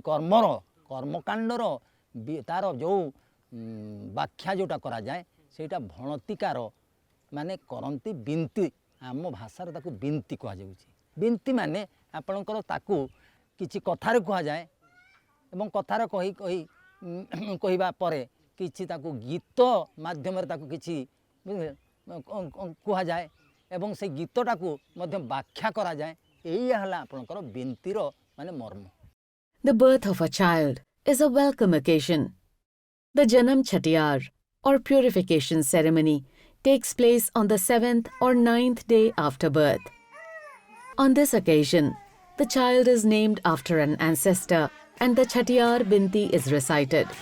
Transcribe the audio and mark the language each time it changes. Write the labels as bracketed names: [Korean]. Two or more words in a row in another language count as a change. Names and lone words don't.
[Odia] କର୍ମକାଣ୍ଡର ତାର ଯେଉଁ ବ୍ୟାଖ୍ୟା ଯେଉଁଟା କରାଯାଏ ସେଇଟା ଭଣତିକାର ମାନେ କରନ୍ତି ବିନ୍ତି ଆମ ଭାଷାରେ ତାକୁ ବିନ୍ତି କୁହାଯାଉଛି ବିନ୍ତି ମାନେ ଆପଣଙ୍କର ତାକୁ କିଛି କଥାରେ କୁହାଯାଏ ଏବଂ କଥାରେ କହିବା ପରେ କିଛି ତାକୁ ଗୀତ ମାଧ୍ୟମରେ ତାକୁ କିଛି କୁହାଯାଏ ଏବଂ ସେ ଗୀତଟାକୁ ମଧ୍ୟ ବ୍ୟାଖ୍ୟା କରାଯାଏ ଏଇଆ ହେଲା ଆପଣଙ୍କର ବିନ୍ତିର ମାନେ ମର୍ମ. [English] The birth of a child is a welcome occasion. The Janam Chatiyar or purification ceremony takes place on the 7th or 9th day after birth. On this occasion, the child is named after an ancestor and the Chatiyar Binti is recited.